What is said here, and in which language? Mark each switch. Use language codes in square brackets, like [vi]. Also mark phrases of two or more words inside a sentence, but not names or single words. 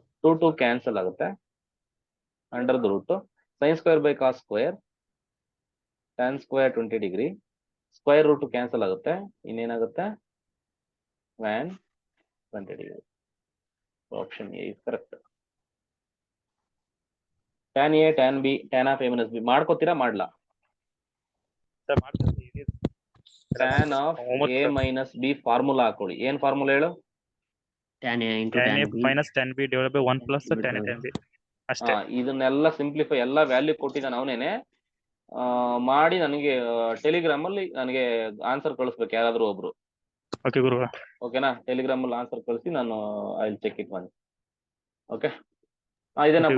[en] 2 [kn] ಕ್ಯಾನ್ಸಲ್ ಆಗುತ್ತೆ. [en] under the root sine square by cos square tan square 20 degree. square root cancel [kn] ಆಗುತ್ತೆ. ಇನ್ನೇನಾಗುತ್ತೆ? [en] tan 20 degree. option A is correct. tan A tan B tan of A minus B [kn] ಮಾಡ್ಕೋತೀರಾ? ಮಾಡ್ಲಾ? ಸರ್ ಮಾಡ್ತೀವಿ. [en] tan of A minus B [kn] ಫಾರ್ಮುಲಾ ಹಾಕೊಳ್ಳಿ. ಏನ್ ಫಾರ್ಮುಲಾ ಹೇಳು? [en] tan A into tan tan A B minus tan B divided by 1 plus tan A tan B ಅಷ್ಟೇ. [kn] ಇದನ್ನೆಲ್ಲ ಸಿಂಪ್ಲಿಫೈ ಎಲ್ಲ ವ್ಯಾಲ್ಯೂ ಕೊಟ್ಟಿದ್ದಾನೆ ಅವನೇನೆ. ಮಾಡಿ ನನಗೆ ಟೆಲಿಗ್ರಾಮ್ ಅಲ್ಲಿ ನನಗೆ ಆನ್ಸರ್ ಕಳಿಸ್ಬೇಕು ಯಾರಾದ್ರೂ ಒಬ್ರು. ಓಕೆ ಗುರು. ಓಕೆನಾ? ಟೆಲಿಗ್ರಾಮ್ ಅಲ್ಲಿ ಆನ್ಸರ್ ಕಳಿಸಿ ನಾನು [en] I will check it [kn] ಬನ್ನಿ. ಓಕೆ ಇದೇನಪ್ಪ?